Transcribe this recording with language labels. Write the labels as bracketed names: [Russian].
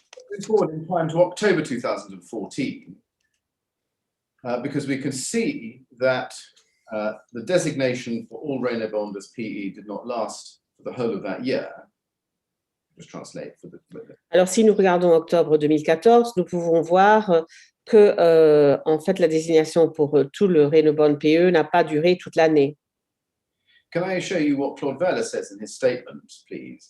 [English] Going forward in time to October 2014, because we can see that the designation for all Rainbond as PE did not last for the whole of that year. Just translate for the. [French] Alors, si nous regardons octobre 2014, nous pouvons voir que, en fait, la désignation pour tout le Rainbond PE n'a pas duré toute l'année. [English] Can I show you what Claude Verlet says in his statement, please?